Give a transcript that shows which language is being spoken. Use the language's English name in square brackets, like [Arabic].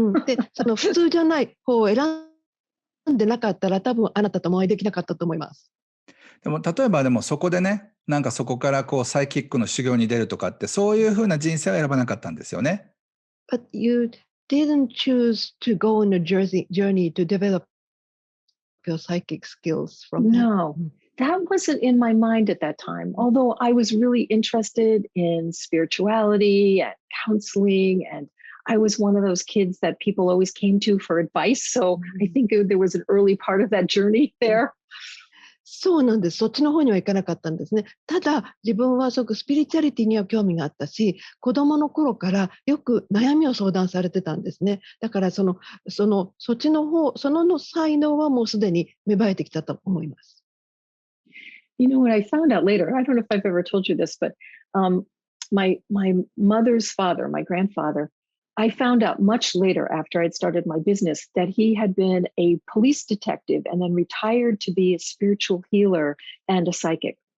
[Japanese] で、その普通じゃない方を選んでなかったら多分あなたともお会いできなかったと思います。でも例えばでもそこでね、なんかそこからサイキックの修行に出るとかって、そういうふうな人生は選ばなかったんですよね。 [English] But you didn't choose to go on a journey to develop your psychic skills from No, that wasn't in my mind at that time. Although I was really interested in spirituality and counseling, and I was one of those kids that people always came to for advice. So I think there was an early part of that journey there. [Japanese] そうなんです。そっちの方には行かなかったんですね。ただ、自分はすごくスピリチュアリティには興味があったし、子供の頃からよく悩みを相談されてたんですね。だからそっちの方、の才能はもうすでに芽生えてきたと思います。 [English] You know what I found out later? I don't know if I've ever told you this, but um, my mother's father, my grandfather, I found out much later after I'd started my business that he had been a police detective and then retired to be a spiritual healer and a psychic.